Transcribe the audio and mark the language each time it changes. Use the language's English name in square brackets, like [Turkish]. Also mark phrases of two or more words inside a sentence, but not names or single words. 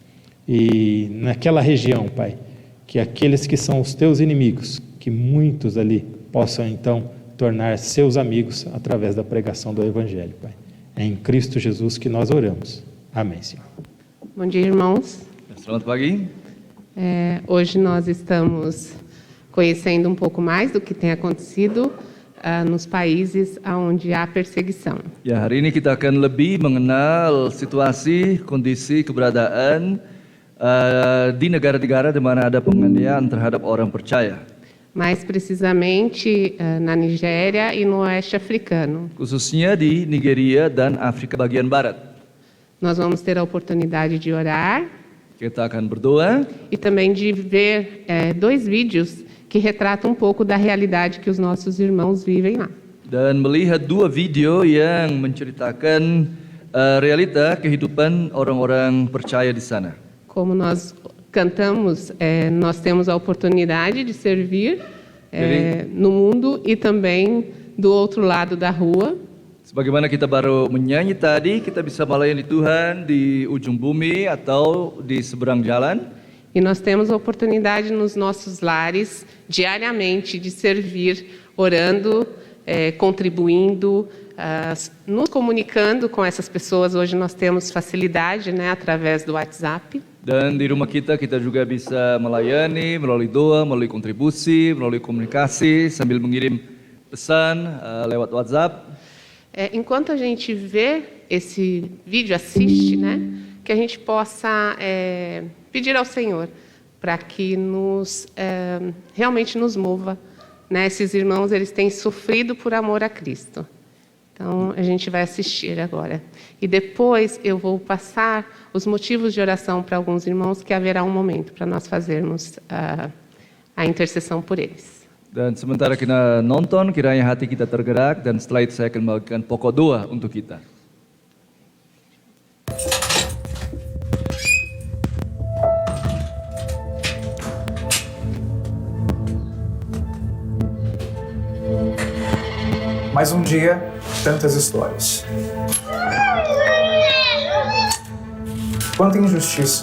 [Portuguese] E naquela região, Pai, que aqueles que são os Teus inimigos, que muitos ali possam então tornar seus amigos através da pregação do Evangelho, Pai. É em Cristo Jesus que nós oramos. Amém, Senhor. Bom dia, irmãos. [Indonesian] Selamat pagi. [Portuguese] Hoje nós estamos conhecendo um pouco mais do que tem acontecido nos países onde há perseguição. [Indonesian] Ya, hari ini kita akan lebih mengenal situasi, kondisi, keberadaan di negara-negara di mana ada penganiayaan terhadap orang percaya. [Portuguese] Mais precisamente na Nigéria e no oeste africano. [Indonesian] Khususnya di Nigeria dan Afrika bagian barat. [Portuguese] Nós vamos ter a oportunidade de orar. [Indonesian] Kita akan berdoa. [Portuguese] E também de ver 2 vídeos que retratam um pouco da realidade que os nossos irmãos vivem lá. [Indonesian] Dan melihat 2 video yang menceritakan realita kehidupan orang-orang percaya di sana. [Portuguese] Como nós cantamos, nós temos a oportunidade de servir no mundo e também do outro lado da rua. [Indonesian] Sebagaimana kita baru menyanyi tadi, kita bisa melayani Tuhan di ujung bumi atau di seberang jalan. [Portuguese] E nós temos a oportunidade nos nossos lares, diariamente, de servir, orando, contribuindo, nos comunicando com essas pessoas. Hoje nós temos facilidade, através do WhatsApp. [Indonesian] Dan di rumah kita juga bisa melayani melalui doa, melalui kontribusi, melalui komunikasi, sambil mengirim pesan lewat WhatsApp. [Portuguese] Enquanto a gente vê esse vídeo, assiste, que a gente possa pedir ao Senhor para que realmente nos mova. Esses irmãos, eles têm sofrido por amor a Cristo. Então, a gente vai assistir agora. E depois eu vou passar os motivos de oração para alguns irmãos, que haverá um momento para nós fazermos a intercessão por eles. [Indonesian] Dan sementara kita nonton, kiranya hati kita tergerak, dan setelah itu saya akan membagikan pokok doa untuk kita. [Portuguese] Mais um dia, tantas histórias. Quanta injustiça.